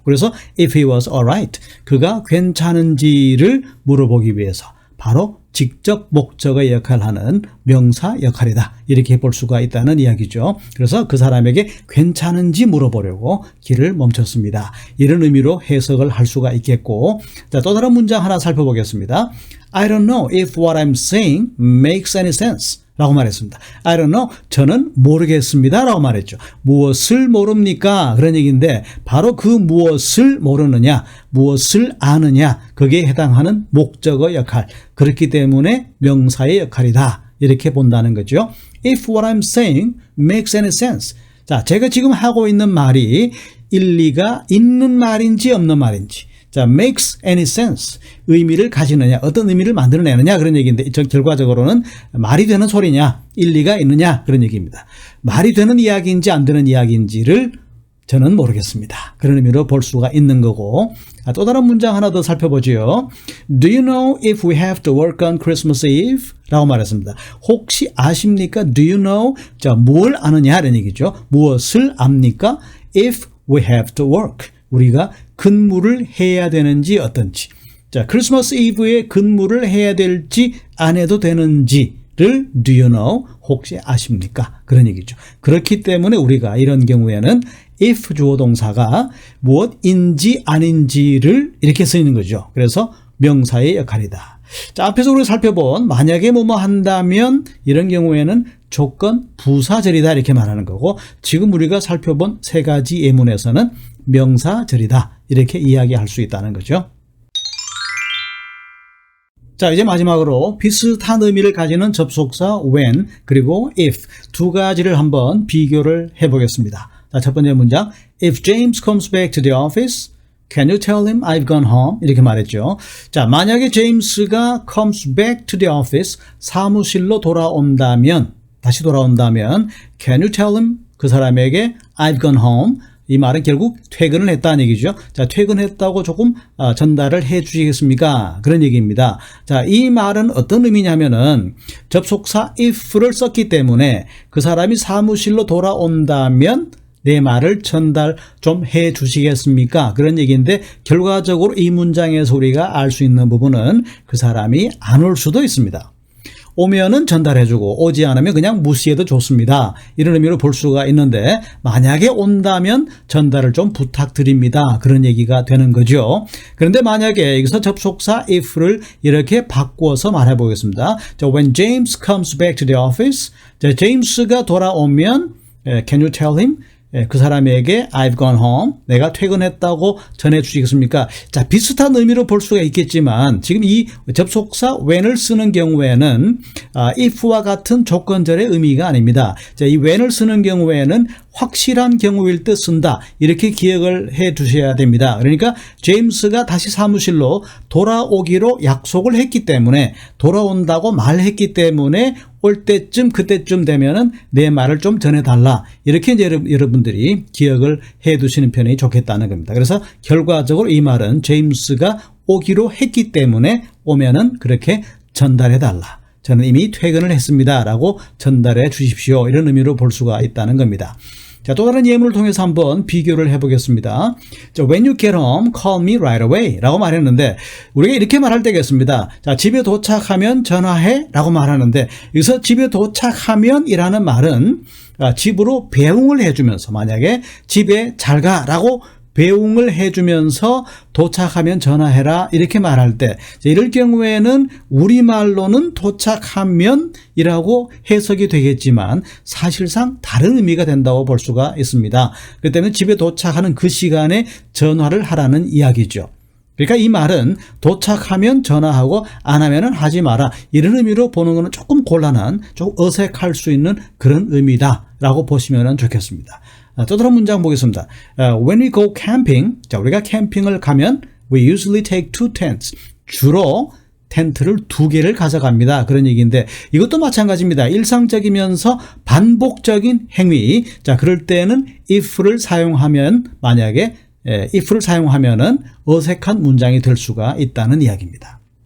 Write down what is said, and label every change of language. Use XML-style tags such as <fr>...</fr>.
<ko>그래서</ko> <en>if he was alright,</en> <ko>그가 괜찮은지를 물어보기 위해서 바로 직접 목적의 역할을 하는 명사 역할이다 이렇게 볼 수가 있다는 이야기죠. 그래서 그 사람에게 괜찮은지 물어보려고 길을 멈췄습니다. 이런 의미로 해석을 할 수가 있겠고, 자, 또 다른 문장 하나 살펴보겠습니다.</ko> <en>I don't know if what I'm saying makes any sense</en> <ko>라고 말했습니다.</ko> <en>I don't know,</en> <ko>저는 모르겠습니다 라고 말했죠. 무엇을 모릅니까? 그런 얘기인데 바로 그 무엇을 모르느냐, 무엇을 아느냐, 거기에 해당하는 목적어 역할, 그렇기 때문에 명사의 역할이다 이렇게 본다는 거죠.</ko> <en>If what I'm saying makes any sense,</en> <ko>자, 제가 지금 하고 있는 말이 일리가 있는 말인지 없는 말인지, 자,</ko> <en>makes any sense,</en> <ko>의미를 가지느냐, 어떤 의미를 만들어내느냐 그런 얘기인데, 결과적으로는 말이 되는 소리냐, 일리가 있느냐 그런 얘기입니다. 말이 되는 이야기인지 안 되는 이야기인지를 저는 모르겠습니다. 그런 의미로 볼 수가 있는 거고, 또 다른 문장 하나 더 살펴보죠.</ko> <en>Do you know if we have to work on Christmas Eve?</en> <ko>라고 말했습니다. 혹시 아십니까?</ko> <en>Do you know?</en> <ko>자, 뭘 아느냐 이런 얘기죠. 무엇을 압니까?</ko> <en>If we have to work,</en> <ko>우리가 근무를 해야 되는지 어떤지, 자, 크리스마스 이브에 근무를 해야 될지 안 해도 되는지를</ko> <en>do you know,</en> <ko>혹시 아십니까? 그런 얘기죠. 그렇기 때문에 우리가 이런 경우에는 if 주어 동사가 무엇인지 아닌지를 이렇게 쓰이는 거죠. 그래서 명사의 역할이다. 자, 앞에서 우리가 살펴본 만약에 뭐뭐 한다면 이런 경우에는 조건 부사절이다 이렇게 말하는 거고, 지금 우리가 살펴본 세 가지 예문에서는 명사절이다 이렇게 이야기할 수 있다는 거죠. 자, 이제 마지막으로 비슷한 의미를 가지는 접속사 when 그리고 if 두 가지를 한번 비교를 해보겠습니다. 자, 첫 번째 문장,</ko> <en>If James comes back to the office, can you tell him I've gone home?</en> <ko>이렇게 말했죠. 자, 만약에 제임스가</ko> <en>comes back to the office,</en> <ko>사무실로 돌아온다면, 다시 돌아온다면,</ko> <en>can you tell him,</en> <ko>그 사람에게</ko> <en>I've gone home,</en> <ko>이 말은 결국 퇴근을 했다는 얘기죠. 자, 퇴근했다고 조금 전달을 해 주시겠습니까? 그런 얘기입니다. 자, 이 말은 어떤 의미냐면은 접속사 if를 썼기 때문에 그 사람이 사무실로 돌아온다면 내 말을 전달 좀 해 주시겠습니까? 그런 얘기인데, 결과적으로 이 문장에서 우리가 알 수 있는 부분은 그 사람이 안 올 수도 있습니다. 오면은 전달해주고 오지 않으면 그냥 무시해도 좋습니다. 이런 의미로 볼 수가 있는데, 만약에 온다면 전달을 좀 부탁드립니다. 그런 얘기가 되는 거죠. 그런데 만약에 여기서 접속사 if를 이렇게 바꾸어서 말해 보겠습니다.</ko> <en>자, when James comes back to the office,</en> <ko>자, 제임스가 돌아오면</ko> <en>can you tell him?</en> <ko>그 사람에게</ko> <en>I've gone home,</en> <ko>내가 퇴근했다고 전해주시겠습니까? 자, 비슷한 의미로 볼 수가 있겠지만 지금 이 접속사 when을 쓰는 경우에는 if와 같은 조건절의 의미가 아닙니다. 자, 이 when을 쓰는 경우에는 확실한 경우일 때 쓴다, 이렇게 기억을 해 두셔야 됩니다. 그러니까 제임스가 다시 사무실로 돌아오기로 약속을 했기 때문에, 돌아온다고 말했기 때문에 올 때쯤 그때쯤 되면은 내 말을 좀 전해달라. 이렇게 이제 여러분들이 기억을 해두시는 편이 좋겠다는 겁니다. 그래서 결과적으로 이 말은 제임스가 오기로 했기 때문에 오면은 그렇게 전달해달라. 저는 이미 퇴근을 했습니다. 라고 전달해 주십시오. 이런 의미로 볼 수가 있다는 겁니다. 자, 또 다른 예문을 통해서 한번 비교를 해보겠습니다.</ko> <en>자, When you get home, call me right away</en> <ko>라고 말했는데 우리가 이렇게 말할 때겠습니다. 자, 집에 도착하면 전화해 라고 말하는데 여기서 집에 도착하면 이라는 말은 집으로 배웅을 해주면서 만약에 집에 잘 가 라고 배웅을 해주면서 도착하면 전화해라 이렇게 말할 때 이럴 경우에는 우리말로는 도착하면 이라고 해석이 되겠지만 사실상 다른 의미가 된다고 볼 수가 있습니다. 그렇기 때문에 집에 도착하는 그 시간에 전화를 하라는 이야기죠. 그러니까 이 말은 도착하면 전화하고 안 하면은 하지 마라 이런 의미로 보는 것은 조금 곤란한 조금 어색할 수 있는 그런 의미다라고 보시면 좋겠습니다. 또 다른 문장 보겠습니다.</ko> <en>When we go camping,</en> <ko>자, 우리가 캠핑을 가면</ko> <en>we usually take 2 tents.</en> <ko>주로 텐트를 2개를 가져갑니다. 그런 얘기인데 이것도 마찬가지입니다. 일상적이면서 반복적인 행위. 자, 그럴 때는 if를 사용하면 만약에 if를 사용하면은 어색한 문장이 될 수가 있다는 이야기입니다.</ko>